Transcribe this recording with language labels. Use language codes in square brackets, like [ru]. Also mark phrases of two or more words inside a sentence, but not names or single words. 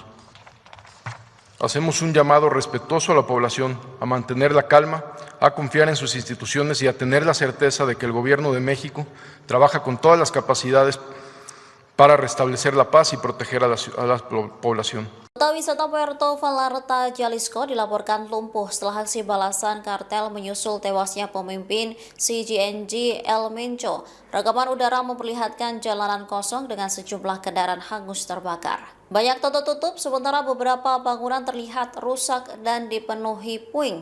[es] Hacemos un llamado respetuoso a la población a mantener la calma, a confiar en sus instituciones y a tener la certeza de que el Gobierno de México trabaja con todas las capacidades para restablecer la paz y proteger a la población. [id] Kota wisata Puerto Vallarta, Jalisco dilaporkan lumpuh setelah aksi balasan kartel menyusul tewasnya pemimpin CGNG El Mencho. Rekaman udara memperlihatkan jalanan kosong dengan sejumlah kendaraan hangus terbakar. Banyak toko tutup, sementara beberapa bangunan terlihat rusak dan dipenuhi puing.